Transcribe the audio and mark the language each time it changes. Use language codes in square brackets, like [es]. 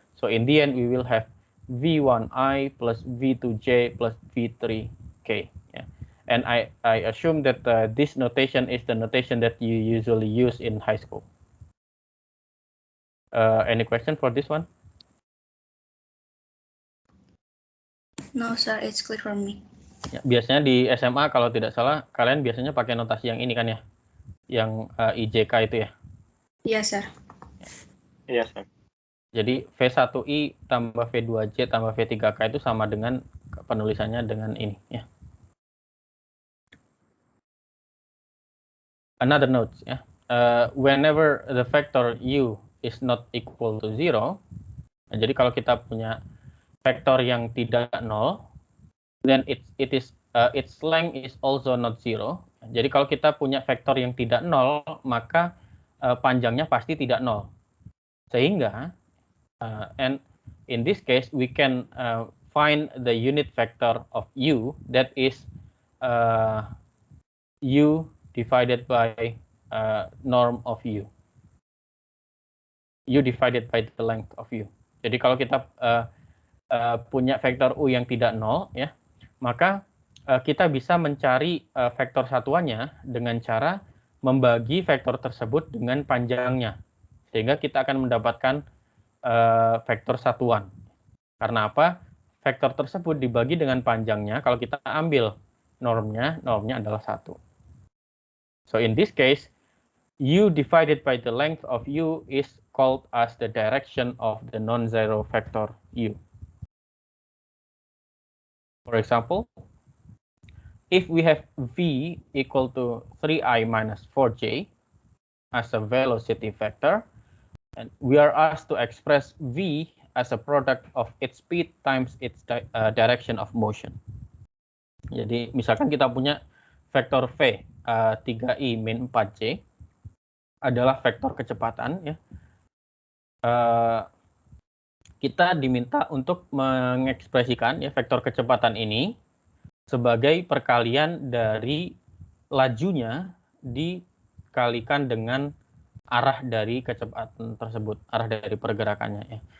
[en] So in the end, we will have v1i plus v2j plus v3k. Yeah. And I assume that this notation is the notation that you usually use in high school. Any question for this one? No, sir, it's clear for me. [id] Ya, biasanya di SMA kalau tidak salah kalian biasanya pakai notasi yang ini kan ya, yang IJK itu ya. Iya, sir. Iya, sir. Jadi V1I tambah V2J tambah V3K itu sama dengan penulisannya dengan ini ya. [en] Another note ya, whenever the vector U is not equal to 0, nah, [id] jadi kalau kita punya vektor yang tidak 0, [en] then its length is also not 0. [id] Jadi kalau kita punya vektor yang tidak 0, maka panjangnya pasti tidak 0. Sehingga [en] and in this case we can find the unit vector of U, that is U divided by norm of U. U divided by the length of U. [id] Jadi kalau kita punya vektor U yang tidak 0 ya, maka kita bisa mencari vektor satuannya dengan cara membagi vektor tersebut dengan panjangnya, sehingga kita akan mendapatkan vektor satuan. Karena apa? Vektor tersebut dibagi dengan panjangnya, kalau kita ambil normnya adalah 1. [en] So in this case, U divided by the length of U is called as the direction of the non-zero vector U. For example, if we have v equal to 3i minus 4j as a velocity vector, and we are asked to express v as a product of its speed times its direction of motion. [id] Jadi misalkan kita punya vektor v 3i min 4j adalah vektor kecepatan ya. Kita diminta untuk mengekspresikan ya vektor kecepatan ini sebagai perkalian dari lajunya dikalikan dengan arah dari kecepatan tersebut, arah dari pergerakannya ya.